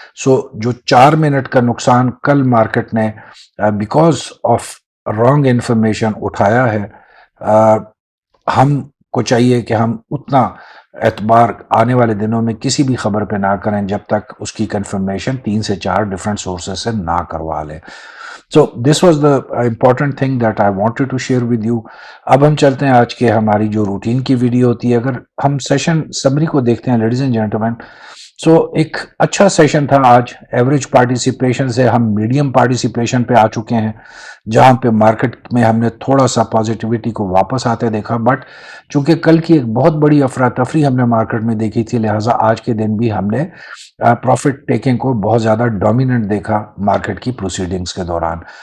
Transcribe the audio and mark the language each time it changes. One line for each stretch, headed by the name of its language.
Urdu: سو جو 4 منٹ کا نقصان کل مارکیٹ نے
English: because of wrong information
Urdu: اٹھایا ہے, ہم کو چاہیے کہ ہم اتنا اعتبار آنے والے دنوں میں کسی بھی خبر پہ نہ کریں جب تک اس کی کنفرمیشن 3 سے 4 ڈفرینٹ سورسز سے نہ کروا لیں.
English: So this was the important thing that I wanted to share with you.
Urdu: اب ہم چلتے ہیں آج کے ہماری جو روٹین کی ویڈیو ہوتی ہے. اگر ہم سیشن سمری کو دیکھتے ہیں
English: ladies and gentleman,
Urdu: سو ایک اچھا سیشن تھا آج. ایوریج پارٹیسپیشن سے ہم میڈیم پارٹیسپیشن پہ آ چکے ہیں, جہاں پہ مارکیٹ میں ہم نے تھوڑا سا پازیٹیوٹی کو واپس آتے دیکھا, بٹ چونکہ کل کی ایک بہت بڑی افراتفری ہم نے مارکیٹ میں دیکھی تھی, لہٰذا آج کے دن بھی ہم نے پروفٹ ٹیکنگ کو بہت زیادہ ڈومیننٹ دیکھا مارکیٹ کی پروسیڈنگز کے دوران.